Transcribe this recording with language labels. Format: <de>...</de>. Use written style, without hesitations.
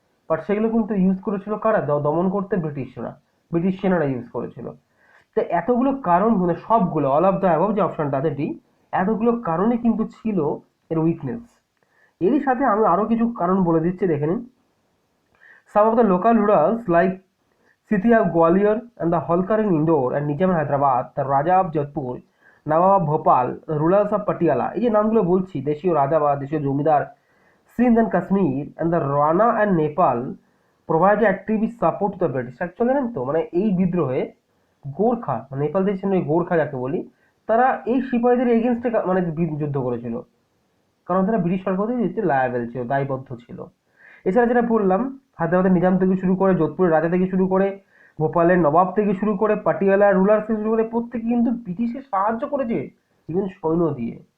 <bn>But সেগুলো কিন্তু use করেছিল কারা, দমন করতে ব্রিটিশরা, ব্রিটিশ সেনারা ইউজ করেছিল। তো এতগুলো কারণ মানে সবগুলো</bn> <en>all of the above</en> <bn>যে অপশনটা আছে ডি, এতগুলো কারণে কিন্তু ছিল এর উইকনেস। এরই সাথে আমি আরো কিছু কারণ বলে দিচ্ছি, দেখে নিন।</bn> <en>Some of the local rulers like Sithia of Gwalior and the Holkar in Indore and Nizam in Hyderabad, the Raja of Jodhpur, Nawab of Bhopal, the rulers of Patiala,</en> <bn>এই যে নামগুলো বলছি, দেশীয় রাজা বা দেশীয় জমিদার,</bn> <en>Sindh and Kashmir and the Rana and Nepal provide active support to the British.</en> <bn>Actually জানেন তো মানে এই বিদ্রোহে গোর্খা, মানে নেপাল দেশের গোর্খা যাকে বলি, তারা এই সিপাহীদের এগেনস্টে মানে যুদ্ধ করেছিল, কারণ তারা ব্রিটিশ সরকারের লায়াবেল ছিল, দায়বদ্ধ ছিল। এছাড়া যেটা বললাম, হায়দ্রাবাদের নিজাম থেকে শুরু করে, যোধপুরের রাজা থেকে শুরু করে, ভোপালের নবাব থেকে শুরু করে, পাটিয়ালার রুলার থেকে শুরু করে, প্রত্যেকে কিন্তু ব্রিটিশের সাহায্য করেছে, ইভেন সৈন্য দিয়ে।</bn>